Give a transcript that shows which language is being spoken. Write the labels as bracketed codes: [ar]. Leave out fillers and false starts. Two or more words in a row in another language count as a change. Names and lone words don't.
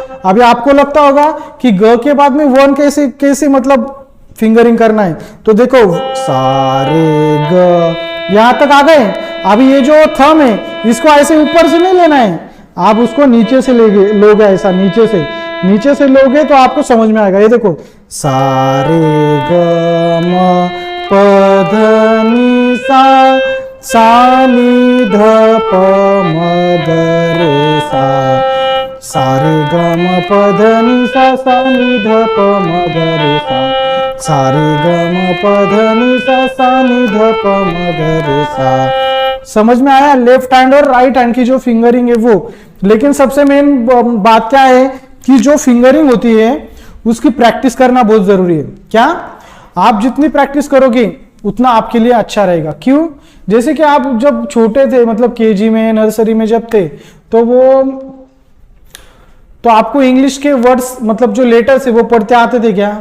[hi] अभी आपको लगता होगा कि ग के बाद में 1 कैसे कैसे मतलब फिंगरिंग करना है। तो देखो सा रे ग, यहां तक आ गए। अभी ये जो थंब है इसको ऐसे ऊपर से नहीं लेना है, आप उसको नीचे से लोगे, ऐसा नीचे से लोगे तो आपको समझ में आएगा। ये देखो सा रे ग म प ध नि सा नि ध प म ग रे सा रे ग म प ध नि सा नि ध प म ग रे सा रे ग म प ध नि सा नि ध प म ग रे सा। समझ में आया? [en] left hand [hi] और [en] right hand [hi] की जो फिंगरिंग है वो। लेकिन सबसे मेन बात क्या है कि जो फिंगरिंग होती है उसकी प्रैक्टिस करना बहुत जरूरी है। क्या? आप जितनी प्रैक्टिस करोगे उतना आपके लिए अच्छा रहेगा। क्यों? जैसे कि आप जब छोटे थे, मतलब केजी में, नर्सरी में जब थे, तो आपको इंग्लिश के वर्ड्स, मतलब जो लेटर्स है वो पढ़ते आते थे क्या?